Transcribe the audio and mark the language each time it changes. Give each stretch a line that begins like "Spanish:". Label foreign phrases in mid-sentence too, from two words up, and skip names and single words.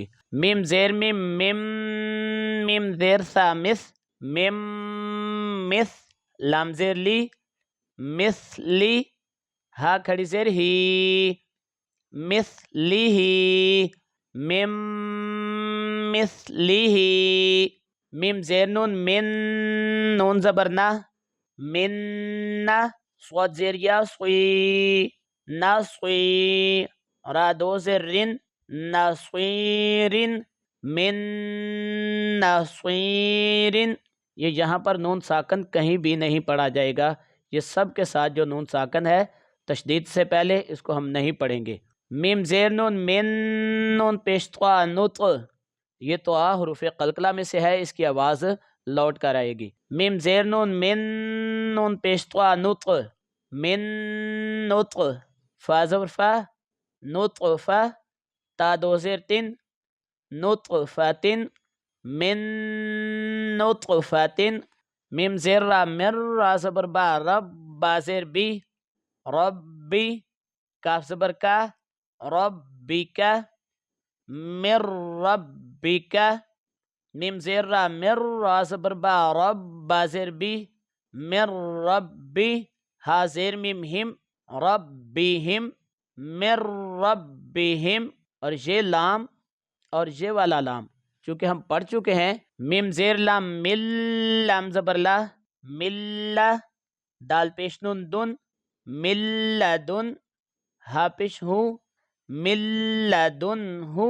Urdu: میم زیر میم میم، میم زیر سا مس، میم مس، لام زیر لی، مس لی، ہا کھڑی زیر ہی، مثلیہ، مم مثلیہ، میم زیر نون من، نون زبر نہ، من نہ، صاد زیر یا صوی، نصوی، را دو زیر رن، نصویرن،
Arabic: من نصویرن۔
Urdu: یہ یہاں پر نون ساکن کہیں بھی نہیں پڑھا جائے گا، یہ سب کے ساتھ جو نون ساکن ہے تشدید سے پہلے اس کو ہم نہیں پڑھیں گے۔ میم زیر نون من، نون پیش طوا نطق، یہ طوا حروف قلقلہ میں سے ہے، اس کی آواز لوٹ کر آئے گی۔ میم زیر نون من، نون پیش طوا نطق، من نطق، فا زبر فا، نطق فا، تا دو زیر تن، نطق فاتن،
Arabic: من نطق فاتن۔
Urdu: میم زیر را مر، را زبر با، رب، با زیر بی، ربی، کاف زبر کا، ربک،
Arabic: مر ربک۔
Urdu: میم زیر را مر، را زبر با، رب، با زیر بی، مر ربی، ہا زیر میم ہم، ربیہم،
Arabic: مر ربیہم۔
Urdu: اور یہ لام اور یہ والا لام چونکہ ہم پڑھ چکے ہیں، میم زیر لام مل، لام زبر لا، مل، دال پیش نون دن، ملدن، ہا پیش ہوں،
Arabic: ملدن ہوں۔